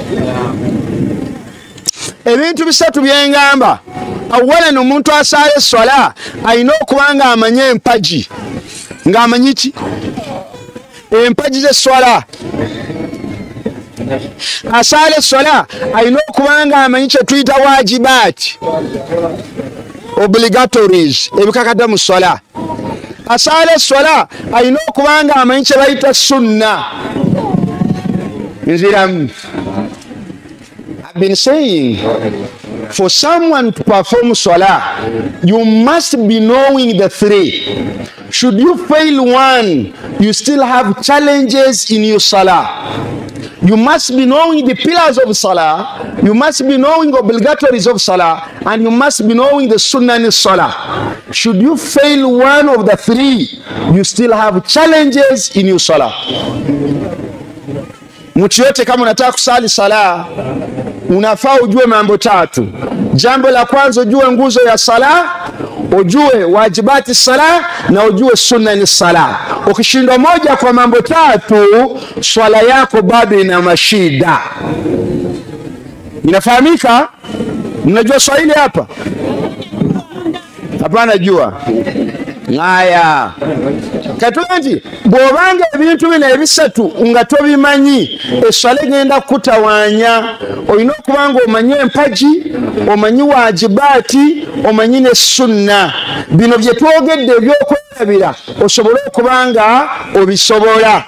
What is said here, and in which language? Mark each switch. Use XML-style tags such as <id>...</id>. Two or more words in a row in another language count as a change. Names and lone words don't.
<lg>ebintu bisatu byengamba awalan omuntu asaala eswala alina okuba nga amanye empaji ng'amanyi ki empaji z'eswala asaala eswala alina okuba nga amanyi kye tuyita wajibaati obligatories ebikakata mu swala asaala eswala alina okuba nga amanyi kye bayita sunna nziramu.</lg> <en>I've been saying for someone to perform salah you must be knowing the three. Should you fail one, you still have challenges in your salah. You must be knowing the pillars of salah, you must be knowing obligatories of salah, and you must be knowing the sunnah in salah. Should you fail one of the three, you still have challenges in your salah.</en> <sw>Mtu yote kama unataka kusali sala unafaa ujue mambo tatu. Jambo la kwanza ujue nguzo ya sala, ujue wajibati sala, na ujue sunna ni sala. Ukishindwa moja kwa mambo tatu, swala yako bado ina mashida. Inafahamika? Mnajua Swahili hapa? Hapana jua.</sw> <lg>Ngaya katulanti bwobanga ebintu bino ebisatu nga tobimanyi eswala egenda kutawanya. Olina okubanga omanyi empaji, omanyi wajibaati, omanyi ne sunna. Bino bye twogedde ebyokwerabira osobole okubanga obisobola.</lg>